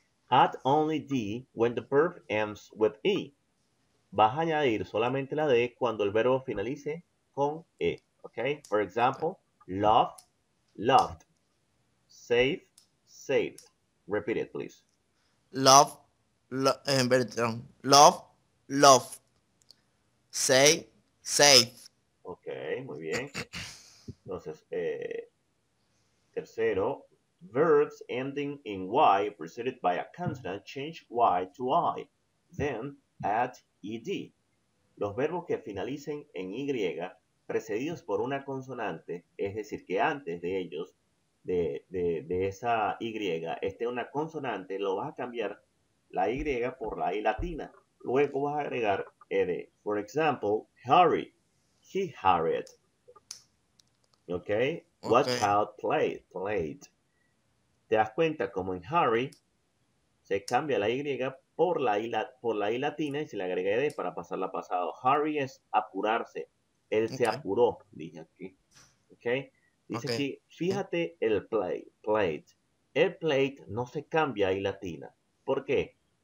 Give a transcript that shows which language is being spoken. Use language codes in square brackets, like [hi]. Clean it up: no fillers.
[en] Add only D when the verb ends with E. [es] Vas a añadir solamente la D cuando el verbo finalice con E. [en] Ok. For example, love, loved. Save, saved. Repeat it, please. Love, [es] perdón. [en] Love, love. Say, say. [es] Ok, muy bien. Entonces, tercero, [en] verbs ending in Y preceded by a consonant change Y to I. Then add ed. [es] Los verbos que finalicen en Y precedidos por una consonante, es decir, que antes de ellos, de esa Y, esté una consonante, lo vas a cambiar la Y por la I latina. Luego vas a agregar ed. [en] For example, hurry, he hurried. ¿Ok? Ok, What child played? Played. [es] ¿Te das cuenta como en hurry se cambia la Y por la I latina y se le agrega ed para pasarla a pasado? Hurry es apurarse. Él se ok, apuró, dije aquí. ¿Ok? Dice aquí, fíjate el played. El played no se cambia a I latina. ¿Por qué?